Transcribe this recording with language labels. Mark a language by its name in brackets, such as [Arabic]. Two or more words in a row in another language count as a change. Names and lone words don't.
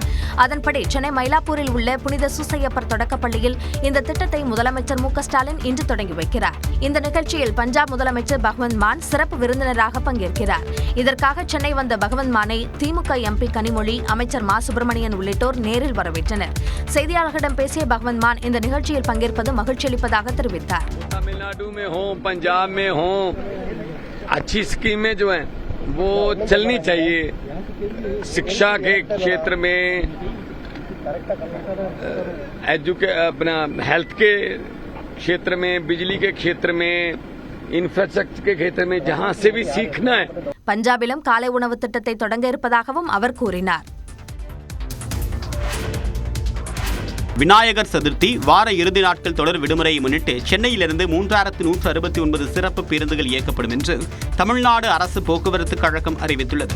[Tamil] அதன்படி சென்னை மயிலாப்பூரில் உள்ள புனித சூசையப்பர் தொடக்கப்பள்ளியில் இந்த திட்டத்தை முதலமைச்சர் மு க ஸ்டாலின் இன்று தொடங்கி வைக்கிறார். இந்த நிகழ்ச்சியில் பஞ்சாப் முதலமைச்சர் பகவந்த் மான் சிறப்பு விருந்தினராக பங்கேற்கிறார். இதற்காக சென்னை வந்த பகவந்த் மானை திமுக எம்பி கனிமொழி, அமைச்சர் மா சுப்பிரமணியன் உள்ளிட்டோர் நேரில் வரவேற்றனர். செய்தியாளர்களிடம் பேசிய பகவந்த் மான் இந்த நிகழ்ச்சியில் பங்கேற்பது மகிழ்ச்சி அளிப்பதாக தெரிவித்தார். [Hindi] तमिलनाडु में हो, पंजाब में हो, अच्छी स्कीमें जो हैं वो चलनी चाहिए. शिक्षा के क्षेत्र में, अपना हेल्थ के क्षेत्र में, बिजली के क्षेत्र में, इंफ्रास्ट्रक्चर के क्षेत्र में जहां से भी सीखना है. [Tamil] பஞ்சாபிலும் காலை உணவு திட்டத்தை தொடங்க இருப்பதாகவும் அவர் கூறினார். விநாயகர் சதுர்த்தி வார இறுதி நாட்கள் தொடர் விடுமுறையை முன்னிட்டு சென்னையிலிருந்து 3169 சிறப்பு பேருந்துகள் இயக்கப்படும் என்று தமிழ்நாடு அரசு போக்குவரத்து கழகம் அறிவித்துள்ளது.